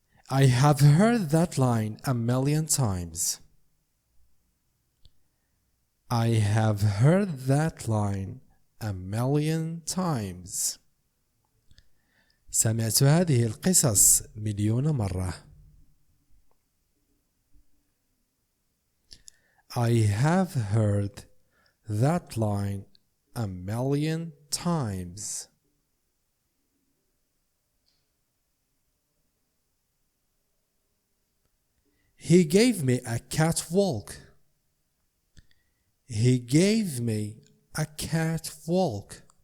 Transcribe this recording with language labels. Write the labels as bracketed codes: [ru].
[en] I have heard that line a million times. I have heard that line a million times. [ar] سمعت هذه القصص مليون مرة. [en] I have heard that line a million times. He gave me a catwalk. He gave me a catwalk.